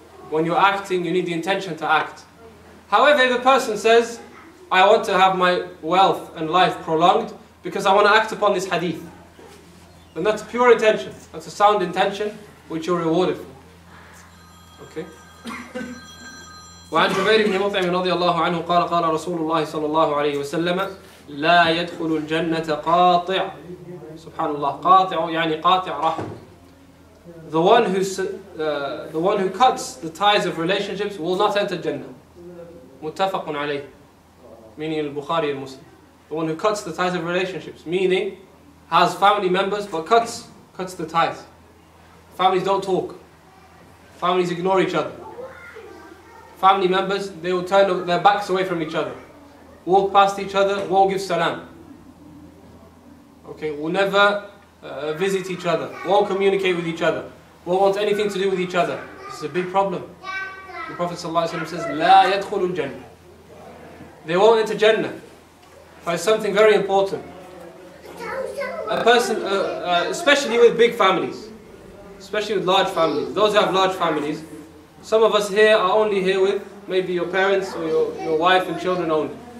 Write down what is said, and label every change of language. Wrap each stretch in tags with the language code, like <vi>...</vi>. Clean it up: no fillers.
<en>When you're acting, you need the intention to act. However, if a person says, I want to have my wealth and life prolonged because I want to act upon this hadith, then that's pure intention. That's a sound intention which you're rewarded for. Okay?</en> <ar>وعن جبير بن مطعم رضي الله عنه قال قال رسول الله صلى الله عليه وسلم لا يدخل الجنة قاطع. سبحان الله. قاطع يعني قاطع رحم.</ar> <en>The one who cuts the ties of relationships will not enter Jannah.</en> <ar>متفق عليه.</ar> <en>Meaning al-Bukhari and Muslim. The one who cuts the ties of relationships, meaning has family members but cuts the ties. Families don't talk. Families ignore each other. Family members, they will turn their backs away from each other. Walk past each other, won't give salam. Okay, will never visit each other, won't communicate with each other, won't want anything to do with each other. This is a big problem. The Prophet ﷺ says,</en> <ar>لا يدخل الجنة.</ar> <en>They won't enter Jannah. It's something very important. A person, especially with big families, especially with large families, those who have large families, some of us here are only here with maybe your parents or your wife and children only.</en>